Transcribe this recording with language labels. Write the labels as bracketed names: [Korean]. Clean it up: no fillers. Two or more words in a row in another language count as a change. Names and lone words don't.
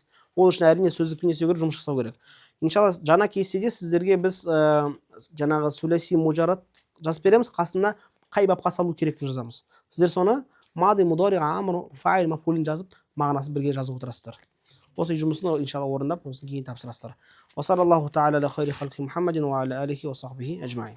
[Kazakh] Ол үшін әрине сөздікпен не істеу керек, жұмыс жасау керек. Иншалла жаңа кестеде сіздерге біз жаңағы [Arabic] ثلاثي مجرد [Kazakh] жазып береміз, қасына қай бапқа салу керектігін жазамыз. Сіздер соны [Arabic] ماض، مضارع، أمر، فاعل، مفعول [Kazakh] жазып, мағынасын бірге жазып отырасыздар. Осы жұмысын иншалла орындап, осын кейін тапсырасыздар. [Arabic] وصلى الله تعالى على خير خلقه محمد وعلى آله وصحبه أجمعين.